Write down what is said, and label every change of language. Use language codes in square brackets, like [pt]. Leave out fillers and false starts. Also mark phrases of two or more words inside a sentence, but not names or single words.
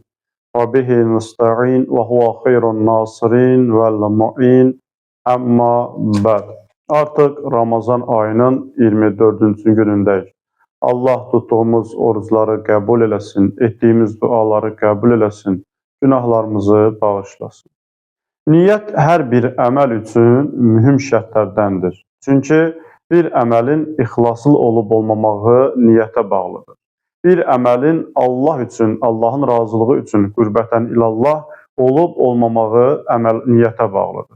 [ar] وبه نستعين وهو خير ناصر ومعين. أما بعد. [tr] Artık Ramazan ayının 24. günündeyiz. Allah tuttuğumuz oruçları kabul eləsin, ettiğimiz duaları kabul eləsin, günahlarımızı bağışlasın. [az] Niyyət hər bir əməl üçün mühüm şərtlərdəndir. Çünki bir əməlin ixlaslı olub olmamağı niyyətə bağlıdır. Bir əməlin Allah üçün, Allahın razılığı üçün [ar] قربة إلى الله [az] olub olmamağı niyyətə bağlıdır.